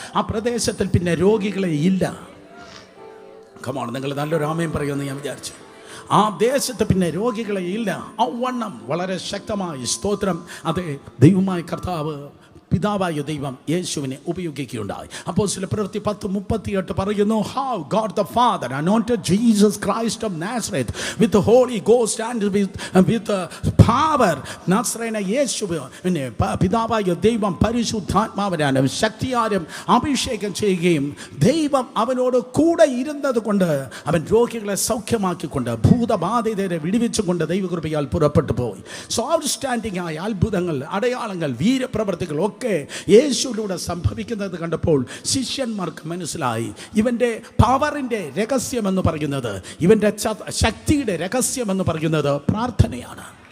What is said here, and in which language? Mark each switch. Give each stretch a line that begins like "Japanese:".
Malayalam: ആ പ്രദേശത്തിൽ പിന്നെ രോഗികളെ ഇല്ല. കമാണ്, നിങ്ങൾ നല്ലൊരു ആമേൻ പറയുമെന്ന് ഞാൻ വിചാരിച്ചു. ആ ദേശത്ത് പിന്നെ രോഗികളെ ഇല്ല. ആ വണ്ണം വളരെ ശക്തമായി സ്തോത്രം അത് ദൈവമായ കർത്താവ് പിതാവായ ദൈവം യേശുവിനെ ഉപയോഗിക്കുകയുണ്ടായി. അപ്പോസ്തല പ്രവൃത്തി 10:38 പറയുന്നു,
English: how God the Father anointed Jesus Christ of Nazareth with the Holy Ghost and with power.
Malayalam: നസ്രയനായ യേശുവിനെ പിതാവായ ദൈവം പരിശുദ്ധാത്മാവിനാലും ശക്തിയാലും അഭിഷേകം ചെയ്യുകയും ദൈവം അവനോട് കൂടെ ഇരുന്നത് കൊണ്ട് അവൻ രോഗികളെ സൗഖ്യമാക്കിക്കൊണ്ട് ഭൂതബാധിതരെ വിടുവിച്ചുകൊണ്ട് ദൈവകൃപയാൽ പുറപ്പെട്ടു പോയി. സോ ഔട്ട്സ്റ്റാൻഡിംഗ് ആയ അത്ഭുതങ്ങൾ, അടയാളങ്ങൾ, വീരപ്രവർത്തികൾ ഒക്കെ യേശുവിലൂടെ സംഭവിക്കുന്നത് കണ്ടപ്പോൾ ശിഷ്യന്മാർക്ക് മനസ്സിലായി, ഇവൻ്റെ പവറിൻ്റെ രഹസ്യമെന്ന് പറയുന്നത്, ഇവൻ്റെ ശക്തിയുടെ രഹസ്യമെന്ന് പറയുന്നത് പ്രാർത്ഥനയാണ്.